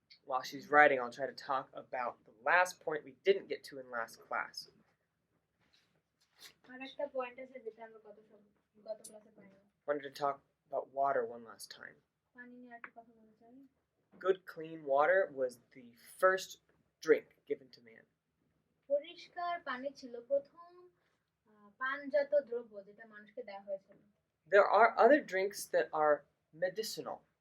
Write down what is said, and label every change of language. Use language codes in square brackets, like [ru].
[en] While she's writing, I'll try to talk about the last point we didn't get to in last class. [bn] আরেকটা point আছে যেটা আমরা গত ক্লাসে পাইনি। [en] Wanted to talk about water one last time. [bn] পানি নিয়ে একটা কথা বলতে চাই। [en] Good, clean water was the first drink given to man. [bn] পরিষ্কার পানি ছিল প্রথম পানজাত দ্রব্য যেটা মানুষকে দেওয়া হয়েছিল। [en] There are other drinks that are medicinal.